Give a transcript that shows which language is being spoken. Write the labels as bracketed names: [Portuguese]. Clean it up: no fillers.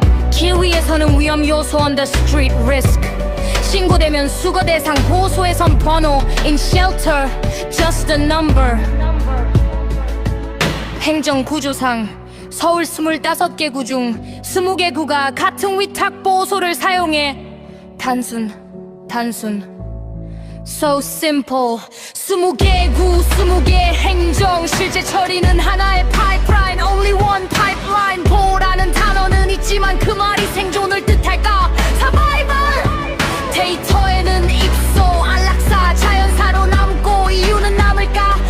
[Korean] 길 위에서는 위험 요소 [English] on the street risk. [Korean] 신고되면 수거 대상, 보호소에선 번호 [English] in shelter just a number. [Korean] 행정 구조상 서울 25개 구 중 20개 구가 같은 위탁 보호소를 사용해. 단순 [English] So simple. [Korean] 20개 구, 20개 행정, 실제 처리는 하나의 파이프라인. [English] Only one pipeline. [Korean] 보호라는 단어는 있지만 그 말이 생존을 뜻할까? [English] Survival. [Korean] 데이터에는 입소, 안락사, 자연사로 남고 이유는 남을까?